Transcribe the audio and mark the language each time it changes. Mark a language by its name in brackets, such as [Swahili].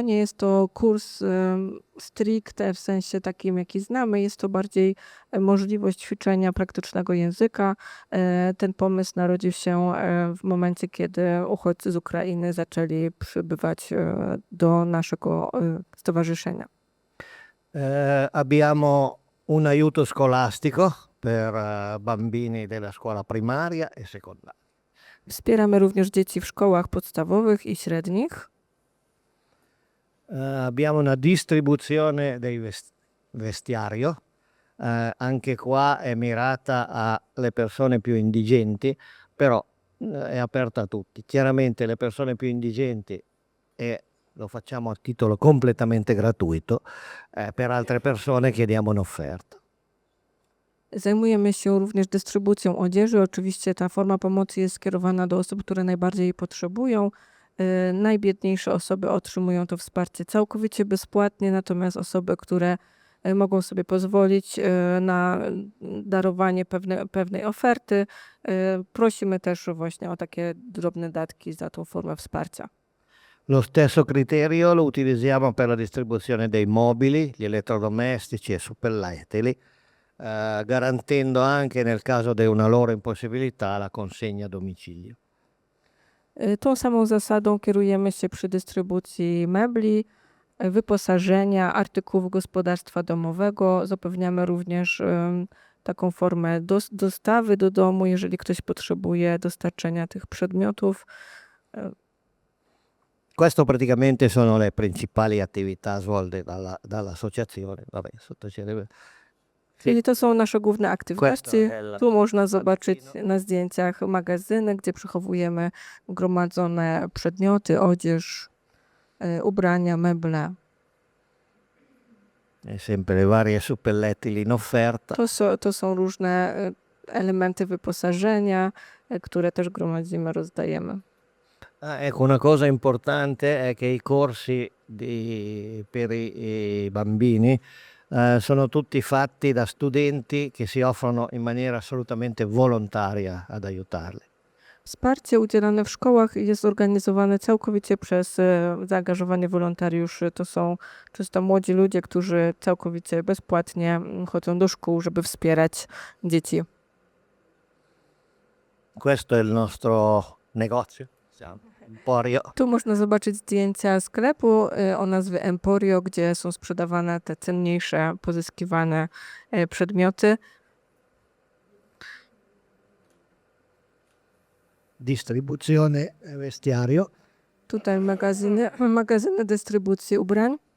[Polish] Nie jest to kurs stricte w sensie takim, jaki znamy. Jest to bardziej możliwość ćwiczenia praktycznego języka. Ten pomysł narodził się w momencie, kiedy uchodźcy z Ukrainy zaczęli przybywać do naszego stowarzyszenia. [Italian] Abbiamo un aiuto scolastico per bambini della scuola primaria e secondaria. [Polish] Wspieramy również dzieci w szkołach podstawowych i średnich. [Italian] Abbiamo una distribuzione dei vestiario, anche qua è mirata alle persone più indigenti, però è aperta a tutti. Chiaramente le persone più indigenti lo facciamo a titolo completamente gratuito, per altre persone chiediamo un'offerta. [Polish] Zajmujemy się również dystrybucją odzieży. Oczywiście ta forma pomocy jest skierowana do osób, które najbardziej jej potrzebują. Najbiedniejsze osoby otrzymują to wsparcie całkowicie bezpłatnie, natomiast osoby, które mogą sobie pozwolić na darowanie pewnej oferty, prosimy też właśnie o takie drobne datki za tą formę wsparcia. [Italian] Lo stesso criterio lo utilizziamo per la distribuzione dei mobili, gli elettrodomestici e suppelletili, garantendo anche nel caso di una loro impossibilità la consegna a domicilio. [Polish] Tą samą zasadą kierujemy się przy dystrybucji mebli, wyposażenia, artykułów gospodarstwa domowego. Zapewniamy również taką formę dostawy do domu, jeżeli ktoś potrzebuje dostarczenia tych przedmiotów. [Italian] Questo praticamente sono le principali attività svolte dall'associazione. Vabbè, sottolineare. [Polish] Czyli to są nasze główne aktywności. [Italian] Questo è [Polish] Tu można zobaczyć na zdjęciach magazyny, gdzie przechowujemy gromadzone przedmioty, odzież, ubrania, meble. [Italian] Sempre le varie suppellettili in offerta. [Polish] To są różne elementy wyposażenia, które też gromadzimy, rozdajemy. [Italian] Ecco, una cosa importante è che i corsi per i bambini sono tutti fatti da studenti che si offrono in maniera assolutamente volontaria ad aiutarli. [Polish] Wsparcie udzielane w szkołach jest organizowane całkowicie przez zaangażowanie wolontariuszy. To są czysto młodzi ludzie, którzy całkowicie bezpłatnie chodzą do szkół, żeby wspierać dzieci. [Italian] Questo è il nostro negozio, Emporio. [Polish] Tu można zobaczyć zdjęcia sklepu o nazwie Emporio, gdzie są sprzedawane te cenniejsze, pozyskiwane przedmioty. [Italian] Distribuzione vestiario. [Polish] Tutaj magazyny dystrybucji ubrań.